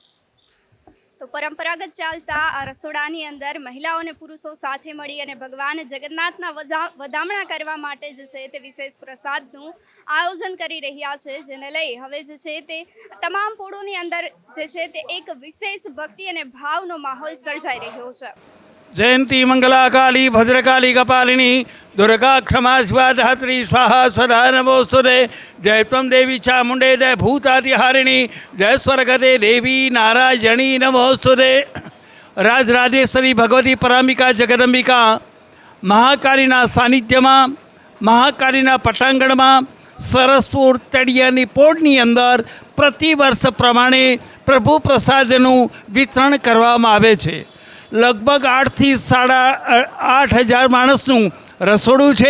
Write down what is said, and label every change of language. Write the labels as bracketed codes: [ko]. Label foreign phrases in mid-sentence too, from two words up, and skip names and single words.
[gu] તો પરંપરાગત ચાલતા આ રસોડાની અંદર મહિલાઓ અને પુરુષો સાથે મળી અને ભગવાન જગન્નાથના વધામણા કરવા માટે જે છે તે વિશેષ પ્રસાદનું આયોજન કરી રહ્યા છે, જેને લઈ હવે જે છે તે તમામ પોળોની અંદર જે છે તે એક વિશેષ ભક્તિ અને ભાવનો માહોલ સર્જાઈ રહ્યો છે। [sa] जयंती मंगला काली भद्रकाली कपालिनी दुर्गा क्षमा शिवा धात्री स्वाहा स्वधा नमोस्तुते जय त्वं देवी चामुंडे जय भूतातिहारिणी जय स्वर्गदे देवी नारायणी नमोस्तुते राजराजेश्वरी भगवती परामिका जगदंबिका [gu] મહાકાલીના સાનિધ્યમાં મહાકાલીના પટાંગણમાં સરસપુર તળિયાની પોળની અંદર પ્રતિવર્ષ પ્રમાણે પ્રભુ પ્રસાદનું વિતરણ કરવામાં આવે છે. લગભગ 8થી 8,500 માણસનું રસોડું છે.